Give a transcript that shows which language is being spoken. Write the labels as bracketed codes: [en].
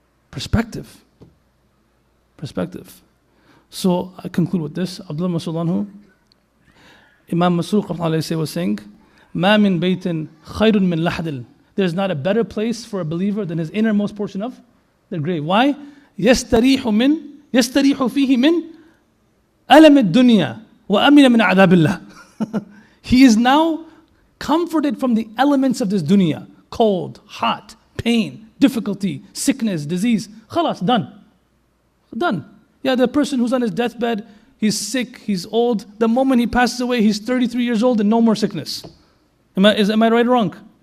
[en] Perspective. So I conclude with this. Abdullah Mas'ud anhu, Imam Masruq was saying, [ar] Ma min baytin khayrun min lahdil. [en] There's not a better place for a believer than his innermost portion of the grave. Why? [ar] يستريح فيه من ألم الدنيا وأمن من عذاب الله. [en] He is now comforted from the elements of this dunya. Cold, hot, pain, difficulty, sickness, disease. Khalas, done. Yeah, the person who's on his deathbed, he's sick, he's old. The moment he passes away, he's 33 years old and no more sickness. Am I right or wrong?